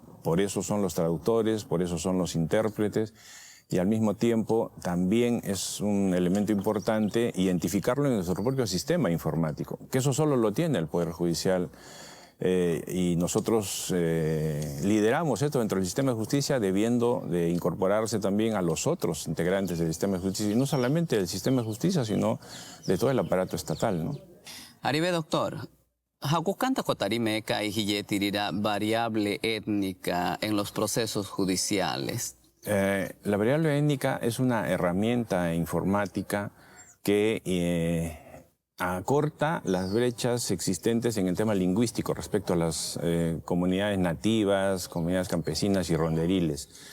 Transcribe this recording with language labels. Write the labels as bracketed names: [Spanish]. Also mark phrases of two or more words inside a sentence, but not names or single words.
[Spanish] Por eso son los traductores, por eso son los intérpretes, y al mismo tiempo también es un elemento importante identificarlo en nuestro propio sistema informático, que eso solo lo tiene el Poder Judicial y nosotros lideramos esto dentro del sistema de justicia, debiendo de incorporarse también a los otros integrantes del sistema de justicia, y no solamente del sistema de justicia, sino de todo el aparato estatal, ¿no? [Asháninka] Aribe, doctor, ¿Hakukanta kotarime kai hiyetirira [Spanish] variable étnica en los procesos judiciales? La variable étnica es una herramienta informática que acorta las brechas existentes en el tema lingüístico respecto a las comunidades nativas, comunidades campesinas y ronderiles.